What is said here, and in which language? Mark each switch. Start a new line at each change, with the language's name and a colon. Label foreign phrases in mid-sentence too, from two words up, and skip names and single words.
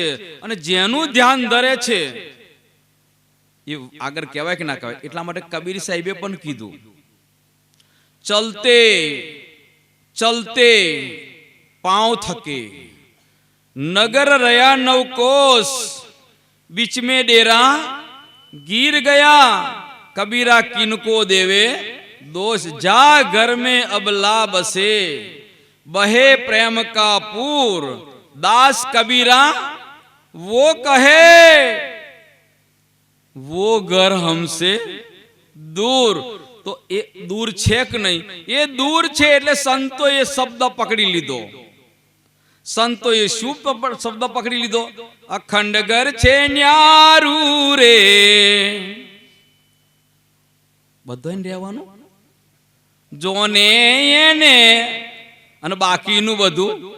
Gujarati: અને જેનું ધ્યાન ધરે છે એ આગળ કહેવાય કે ના કહેવાય? એટલા માટે કબીર સાહેબે પણ કીધું,
Hindi: चलते चलते पाँव थके,
Gujarati: નગર રહ્યા 9 કોસ,
Hindi: बीच में डेरा गिर गया, कबीरा किनको देवे दोष, जा घर में अब ला बसे, बहे प्रेम का पूर, दास कबीरा वो कहे वो घर हमसे दूर.
Gujarati: तो એ દૂર છે કે નહીં? એ દૂર છે. એટલે સંતો એ શબ્દ પકડી લીધો. સંતો એ શું શબ્દ પકડી લીધો? અખંડ ઘર છે ન્યારું રે, બધાને રહેવાનું, જોને એને, અને બાકીનું બધું.